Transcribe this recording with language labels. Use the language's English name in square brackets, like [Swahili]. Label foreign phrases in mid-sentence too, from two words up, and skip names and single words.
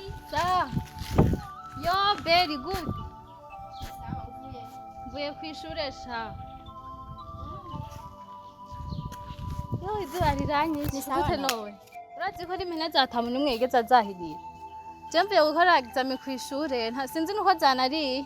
[Rundi] Sawa. [English] Yo, very good. [Rundi] Mvuye kw'ishure sha. Yo, izuba riranyishe. Gute nowe? Urazi ko impene zatamu n'umwe yigeze azahirira. Je mvuye gukora examen kw'ishure, sinzi nuko zanariye.